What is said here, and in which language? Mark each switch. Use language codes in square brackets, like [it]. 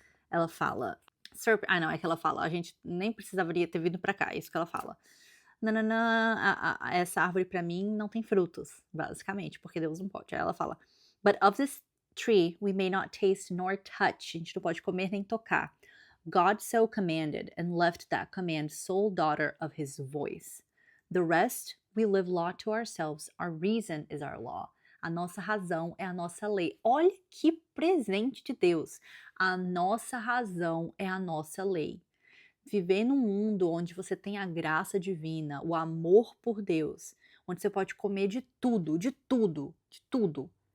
[pt] Ela fala: não, é que ela fala: "A gente nem precisaria ter vindo pra cá", é isso que ela fala. "Nã-nã-nã, essa árvore pra mim não tem frutos", basicamente, porque Deus não pode. Aí ela fala: [en] "But of this tree we may not taste nor touch", [pt] a gente não pode comer nem tocar. [en] "God so commanded, and left that command sole daughter of his voice. The rest we live law to ourselves, our reason is our law". [pt] A nossa razão é a nossa lei. Olha que presente de Deus. A nossa razão é a nossa lei. Viver num mundo onde você tem a graça divina, o amor por Deus, onde você pode comer de tudo, de tudo, de tudo.